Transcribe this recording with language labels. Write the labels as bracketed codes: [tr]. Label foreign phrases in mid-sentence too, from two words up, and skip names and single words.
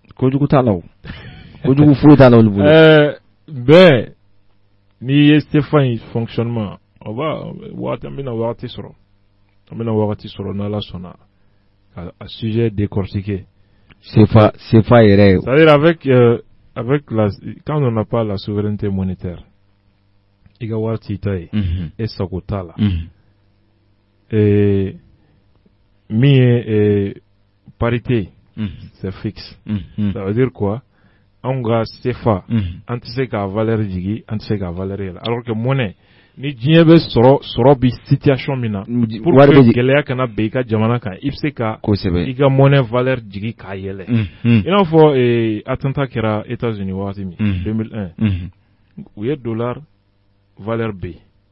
[bm] kojugu t'a la o kojugu foyi t'a la olu bolo mais n'i ye Stéphane fonctionnement an bɛna wagati sɔrɔ n'Ala sɔnna a [fr] sujet décortiqué [bm] CFA yɛrɛ [fr] c'est-à-dire avec quand on n'a pas la souveraineté monétaire [bm] i ka wari t'i ta ye e sago t'a la min ye parité [fr] c'est fixe ça veut dire quoi [bm] anw ka CFA an tɛ se k'a valeur jigi an tɛ se k'a valeur yɛlɛ [fr] alors que [bm] monnaie ni diɲɛ bɛ sɔrɔ bi situation min na [fr] pour que [bm] gɛlɛya kana bɛn i ka jamana kan i bɛ se ka i ka monnaie valeur jigi k'a yɛlɛ i n'a fɔ attentat kɛra États-Unis wagati min 2001 u ye dollar valeur bɛ yen